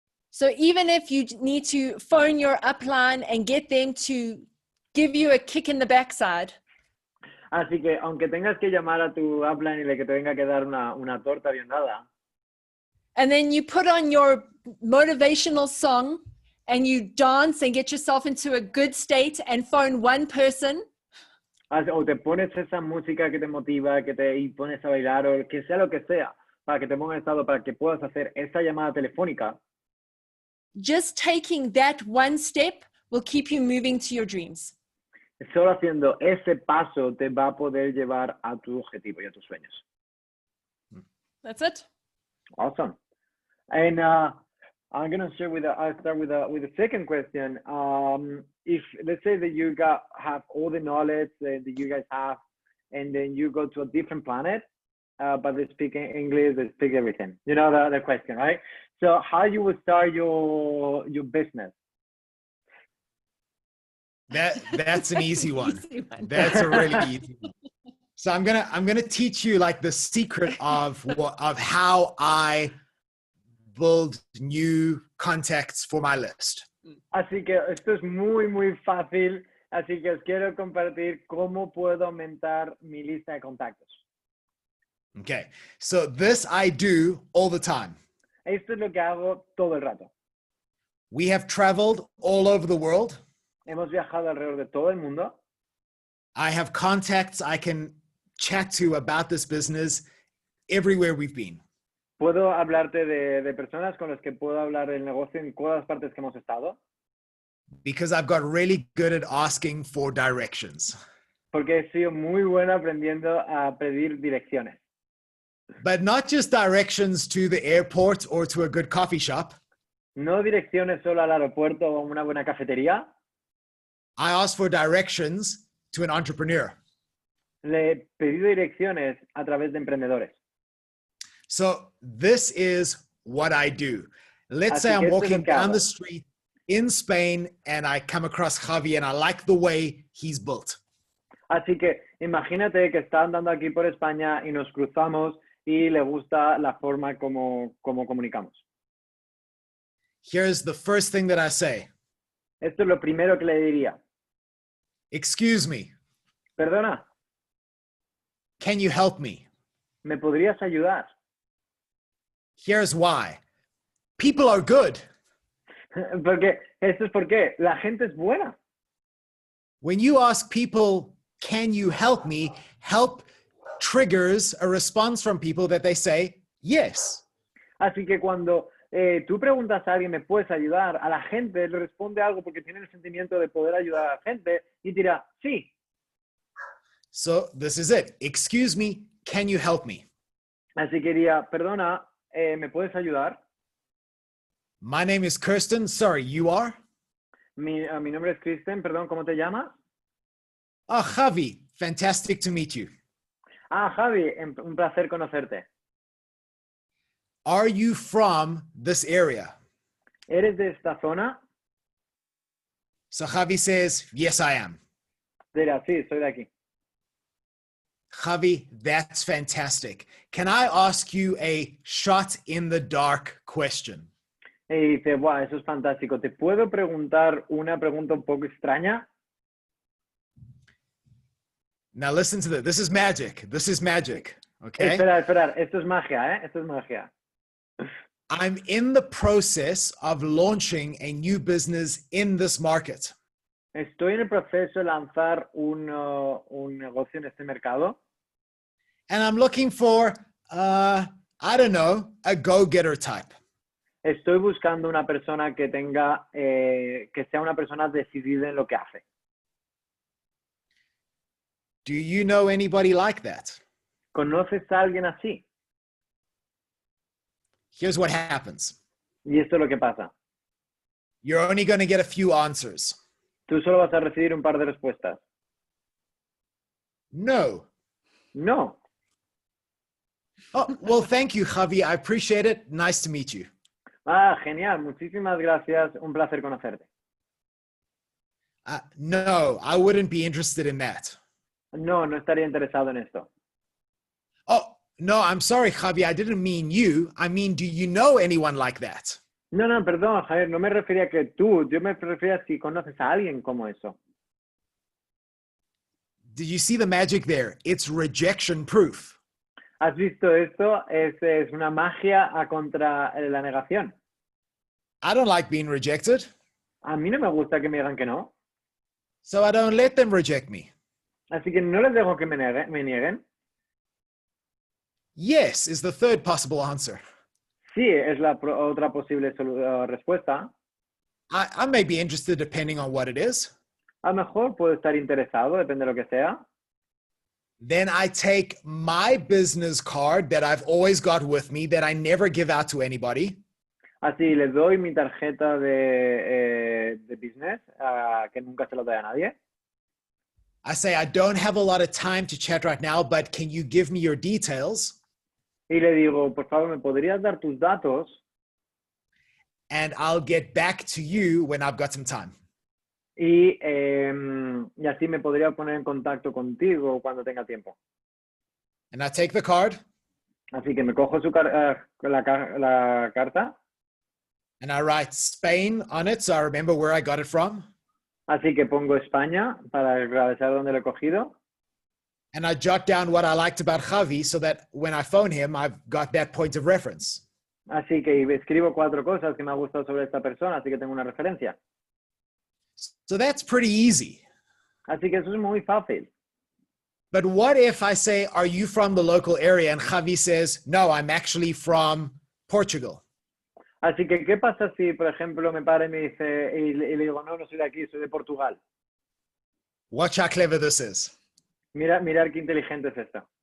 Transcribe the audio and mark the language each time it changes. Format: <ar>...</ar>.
<en>So even if you need to phone your upline and get them to give you a kick in the backside,</en> <es>Así que aunque tengas que llamar a tu upline y le que te venga que dar una torta bien dada,</es> <en>and then you put on your motivational song and you dance and get yourself into a good state and phone one person,</en> <es>o te pones esa música que te motiva, y pones a bailar, o que sea lo que sea, para que te ponga en estado, para que puedas hacer esa llamada telefónica,</es> <en>just taking that one step will keep you moving to your dreams.</en> <es>solo haciendo ese paso te va a poder llevar a tu objetivo y a tus sueños.</es> <en>That's it. Awesome. And I'm going to start with the second question. If let's say that you have all the knowledge that you guys have, and then you go to a different planet, but they speak English, they speak everything. You know the question, right? So how you would start your business? That's an easy one. That's a really easy one. So I'm gonna teach you like the secret of how I build new contacts for my list.</en> <es>Así que esto es muy fácil. Así que os quiero compartir cómo puedo aumentar mi lista de contactos.</es> <en>Okay, so this I do all the time.</en> <es>Esto es lo que hago todo el rato.</es> <en>We have traveled all over the world.</en> <es>Hemos viajado alrededor de todo el mundo.</es> <en>I have contacts I can chat to about this business everywhere we've been.</en> <es>Puedo hablarte de personas con las que puedo hablar del negocio en todas partes que hemos estado.</es> <en>Because I've got really good at asking for directions.</en> <es>Porque he sido muy bueno aprendiendo a pedir direcciones.</es> <en>But not just directions to the airport or to a good coffee shop.</en> <es>No direcciones solo al aeropuerto o a una buena cafetería.</es> <en>I ask for directions to an entrepreneur.</en> <es>Le he pedido direcciones a través de emprendedores.</es> <en>So this is what I do. Let's say I'm walking down the street in Spain and I come across Javi and I like the way he's built.</en> <es>Así que imagínate que está andando aquí por España y nos cruzamos y le gusta la forma como comunicamos.</es> <en>Here's the first thing that I say.</en> <es>Esto es lo primero que le diría.</es> <en>Excuse me.</en> <es>Perdona.</es> <en>Can you help me?</en> <es>¿Me podrías ayudar?</es> <en>Here's why. People are good.</en> <es>Porque esto es porque la gente es buena.</es> <en>When you ask people, can you help me? Help triggers a response from people that they say, yes.</en> <es>Así que cuando tú preguntas a alguien, ¿me puedes ayudar? A la gente le responde algo porque tiene el sentimiento de poder ayudar a la gente y dirá, sí.</es> <en>So this is it. Excuse me, can you help me?</en> <es>Así que diría, perdona, ¿me puedes ayudar?</es> <en>My name is Kirsten. Sorry, you are?</en> <es>Mi nombre es Kristen, perdón, ¿cómo te llamas?</es> <en>Oh, Javi. Fantastic to meet you.</en> <es>Ah, Javi, un placer conocerte.</es> <en>Are you from this area?</en> <es>¿Eres de esta zona?</es> <en>So Javi says, yes, I am.</en> <es>Dirá, sí, soy de aquí.</es> <en>Javi, that's fantastic. Can I ask you a shot in the dark question?</en> <es>Y dice, wow, eso es fantástico. ¿Te puedo preguntar una pregunta un poco extraña?</es> <en>Now listen to this. This is magic. This is magic. Okay?</en> <es>Esperar. Esto es magia, ¿eh? Esto es magia.</es> <en>I'm in the process of launching a new business in this market.</en> <es>Estoy en el proceso de lanzar un negocio en este mercado</es> <en>and I'm looking for, I don't know, a go-getter type.</en> <es>estoy buscando una persona que tenga, que sea una persona decidida en lo que hace.</es> <en>Do you know anybody like that?</en> <es>¿Conoces a alguien así?</es> <en>Here's what happens.</en> <es>Y esto es lo que pasa.</es> <en>You're only going to get a few answers.</en> <es>Tú solo vas a recibir un par de respuestas.</es> <en>No.</en> <es>No.</es> <en>Oh, well, thank you, Javi. I appreciate it. Nice to meet you.</en> <es>Ah, genial. Muchísimas gracias. Un placer conocerte.</es> <en>No, I wouldn't be interested in that.</en> <es>No, no estaría interesado en esto.</es> <en>Oh, no, I'm sorry, Javi. I didn't mean you. I mean, do you know anyone like that?</en> <es>No, no, perdón, Javier. No me refería a que tú. Yo me refería a si conoces a alguien como eso.</es> <en>Did you see the magic there? It's rejection proof.</en> <es>¿Has visto esto? Es una magia contra la negación.</es> <en>I don't like being rejected,</en> <es>A mí no me gusta que me digan que no.</es> <en>so I don't let them reject me.</en> <es>Así que no les dejo que me nieguen.</es> <en>Yes is the third possible answer.</en> <es>Sí, es la otra posible respuesta.</es> <en>I may be interested depending on what it is.</en> <es>A lo mejor puedo estar interesado, depende de lo que sea.</es> <en>Then I take my business card that I've always got with me that I never give out to anybody.</en> <es>Así le doy mi tarjeta de business, que nunca se lo doy a nadie.</es> <en>I say, I don't have a lot of time to chat right now, but can you give me your details?</en> <es>Y le digo, por favor, ¿me podrías dar tus datos?</es> <en>And I'll get back to you when I've got some time.</en> <es>Y así me podría poner en contacto contigo cuando tenga tiempo.</es> <en>And I take the card</en> <es>Así que me cojo la carta.</es> <en>and I write Spain on it so I remember where I got it from.</en> <es>Así que pongo España para agradecer dónde lo he cogido.</es> <en>And I jot down what I liked about Javi so that when I phone him, I've got that point of reference.</en> <es>Así que escribo 4 cosas que me ha gustado sobre esta persona, así que tengo una referencia.</es> <en>So that's pretty easy.</en> <es>Así que eso es muy fácil.</es> <en>But what if I say, are you from the local area? And Javi says, no, I'm actually from Portugal.</en> <es>Así que, ¿qué pasa si, por ejemplo, me para y me dice, y le digo, no, no soy de aquí, soy de Portugal?</es> <en>Watch how clever this is.</en> <es>Mirar qué inteligente es esto.</es>